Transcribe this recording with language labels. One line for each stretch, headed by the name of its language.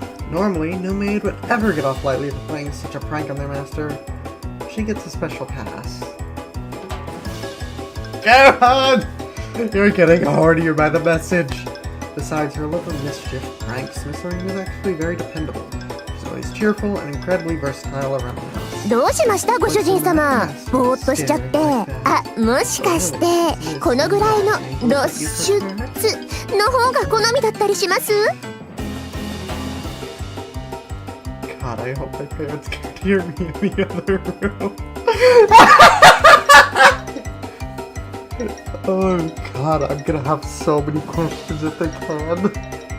English: Normally, no maid would ever get off lightly for playing such a prank on their master. She gets a special pass. Go on! You're getting hornier by the message. Besides her love of mischief pranks, Miss Marine is actually very dependable. She's always cheerful and incredibly versatile around the house.
Japanese: どうしましたご主人様。ぼーっとしちゃって。あ、もしかしてこのぐらいの露出の方が好みだったりします？
English: God, I hope my parents can't hear me in the other room. Oh God, I'm gonna have so many questions if they can.